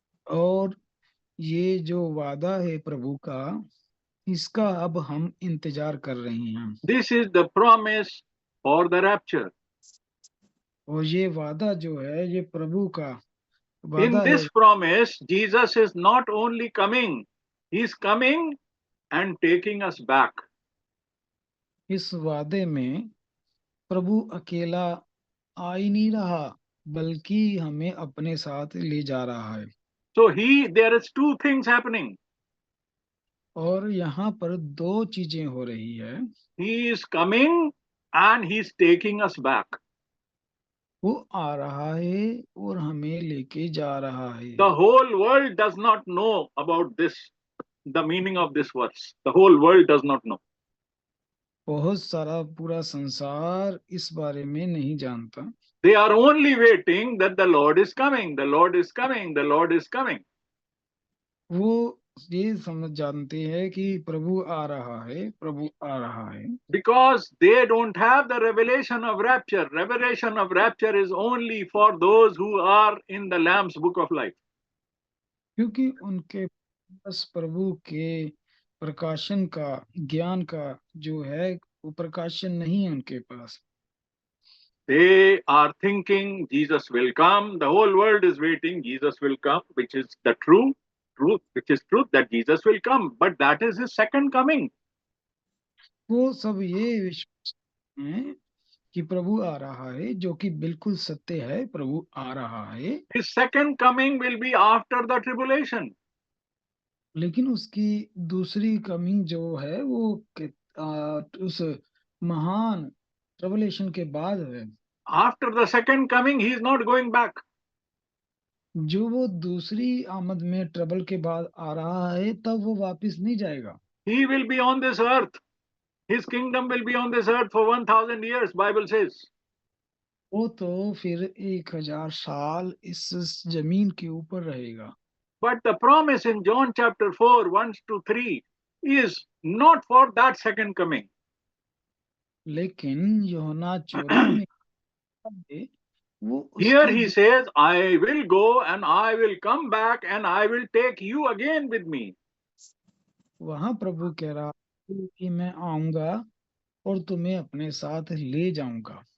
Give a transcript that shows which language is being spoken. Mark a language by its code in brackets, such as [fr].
[hi] और ये जो वादा है प्रभु का, इसका अब हम इंतजार कर रहे हैं। [en] This is the promise for the rapture. [hi] और ये वादा जो है ये प्रभु का [en] In [hi] वादा है। [en] this promise, Jesus is not only coming, he is coming and taking us back. [hi] इस वादे में प्रभु अकेला आ ही नहीं रहा बल्कि हमें अपने साथ ले जा रहा है। [en] So there is 2 things happening. [hi] और यहाँ पर 2 चीजें हो रही है। [en] He is coming and he is taking us back. [hi] वो आ रहा है और हमें लेके जा रहा है। [en] The whole world does not know about this, the meaning of this verse. The whole world does not know. [hi] बहुत सारा पूरा संसार इस बारे में नहीं जानता। [en] They are only waiting that the Lord is coming, the Lord is coming, the Lord is coming. [hi] वो ये समझ जानते हैं कि प्रभु आ रहा है, प्रभु आ रहा है। [en] Because they don't have the revelation of rapture. Revelation of rapture is only for those who are in the Lamb's book of life. [hi] क्योंकि उनके पास प्रभु के प्रकाशन का, ज्ञान का जो है वो प्रकाशन नहीं है उनके पास। [en] They are thinking Jesus will come. The whole world is waiting. Jesus will come, which is the truth, which is truth that Jesus will come. But that is his second coming. [hi] वो सब ये विश्वास हैं कि प्रभु आ रहा है, जो कि बिल्कुल सत्य है, प्रभु आ रहा है। [en] His second coming will be after the tribulation. [hi] लेकिन उसकी दूसरी कमिंग जो है वो उस महान ट्रिबुलेशन के बाद है। [en] After the second coming, he is not going back. [hi] जो वो दूसरी आमद में ट्रबल के बाद आ रहा है तब वो वापस नहीं जाएगा। [en] He will be on this earth. His kingdom will be on this earth for 1,000 years, Bible says. [hi] वो तो फिर 1000 साल इस जमीन के ऊपर रहेगा। [en] But the promise in John chapter 4, 1 to 3 is not for that second coming. [hi] लेकिन यूहन्ना 14 में वो [en] Here [hi] उसके [en] he says, I will go and I will come back and I will take you again with me. [hi] वहां प्रभु कह रहा है कि मैं आऊंगा और तुम्हें अपने साथ ले जाऊंगा।